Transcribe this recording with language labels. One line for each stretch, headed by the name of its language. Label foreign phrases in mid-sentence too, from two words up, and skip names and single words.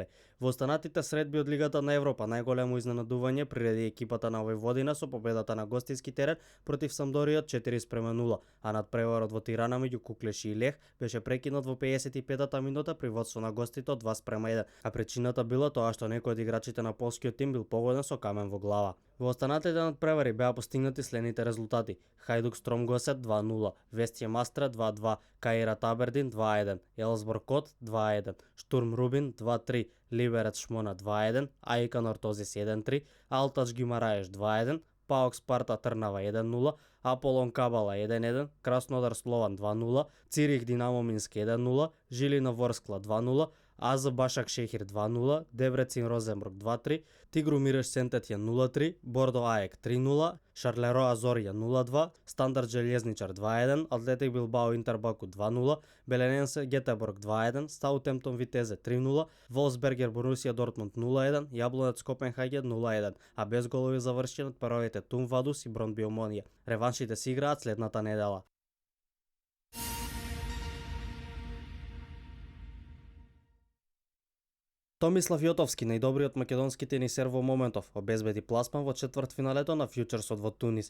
Macedonian: Во останатите средби од Лигата на Европа најголемо изненадување приреди екипата на Војводина со победата на гостински терен против Самдоријот 4:0, а надпреварот во Тирана меѓу Куклеши и Лех беше прекинат во 55-та минута при водство на гостите од 2:1, а причината била тоа што некој од играчите на полскиот тим бил погоден со камен во глава. Во останатите надпревари беа постигнати следните резултати: Хајдук Стромгосет 2:0, Вестје Мастра 2:2, Каират Абердин 2:1, Елсборг Кот 2:1, Штурм Рубин 2:3, Либерец Шмона 2:1, Аика Нортозис 1:3, Алтач Гимараеш 2:1, Паок Спарта Трнава 1:0, Аполон Кабала 1:1, Краснодар Слован 2:0, Цирих Динамо Минск 1:0, Жилина Ворскла 2:0, АЗ Башак Шехир 2:0, Дебрецин Розенбург 2:3, Тигру Миреш Сентетија 0:3, Бордо Аек 3:0, Шарлероа Зорија 0:2, Стандард Железничар 2:1, Атлетик Билбао Интербаку 2:0, Белененсе Гетеборг 2:1, Саутемптон Витезе 3:0, Волсбергер Борусија Дортмунд 0:1, Јаблонец Копенхаген 0:1, а без голови завршени од паровите Тум Вадус и Бронби Омонија. Реваншите се играат следната недела. Томислав Јотовски, најдобриот македонски тенисер во моментов, обезбеди пласман во четвртфиналето на фјучерсот во Тунис.